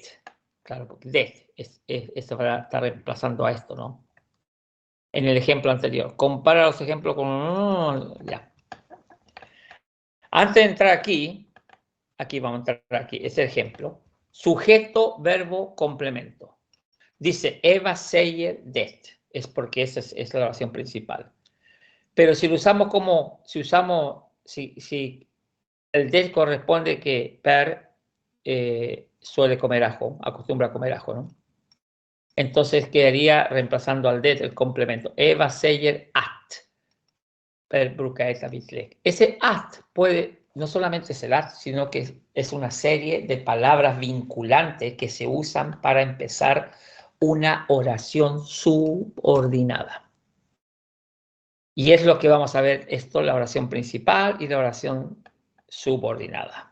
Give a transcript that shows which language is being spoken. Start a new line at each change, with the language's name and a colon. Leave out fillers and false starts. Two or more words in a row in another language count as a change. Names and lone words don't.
Spanish: Claro, porque det, esto está reemplazando a esto, ¿no? En el ejemplo anterior. Compara los ejemplos con... Ya. Antes de entrar aquí vamos a entrar aquí, ese ejemplo. Sujeto, verbo, complemento.
Swedish: Dice Eva säger det.
Spanish: Es porque esa es la oración principal. Pero si lo usamos como... Si el det corresponde que Per suele comer ajo, acostumbra a comer ajo, ¿no? Entonces quedaría reemplazando al det el complemento.
Swedish: Eva säger att. Per brukar äta vitlök.
Spanish: Ese att no solamente es el att, sino que es una serie de palabras vinculantes que se usan para empezar una oración subordinada. Y es lo que vamos a ver esto, la oración principal y la oración subordinada.